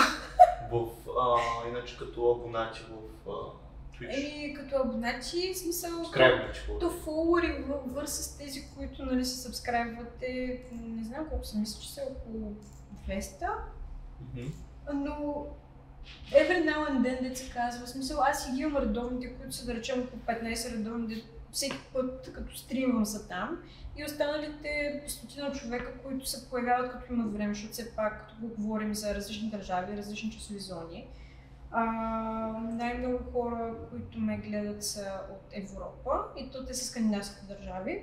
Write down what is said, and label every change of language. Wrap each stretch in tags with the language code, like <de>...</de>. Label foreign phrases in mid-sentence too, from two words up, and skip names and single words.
<bg>Иначе като абонати в Twitch? Като абонати, смисъл, то фолуари с тези, които, нали, се сабскрайбвате, не знам колко са, мисля, че са около 200, но</bg> <en>every now and then,</en> <bg>деца казва, в смисъл, аз си ги имам редовните, които са, да речем, около 15 редовни, всеки път като стримвам са там, и останалите стотина човека, които се появяват като имат време, защото все пак, като говорим за различни държави, различни часови зони. Най-много хора, които ме гледат, са от Европа, и то те са скандинавските държави.</bg>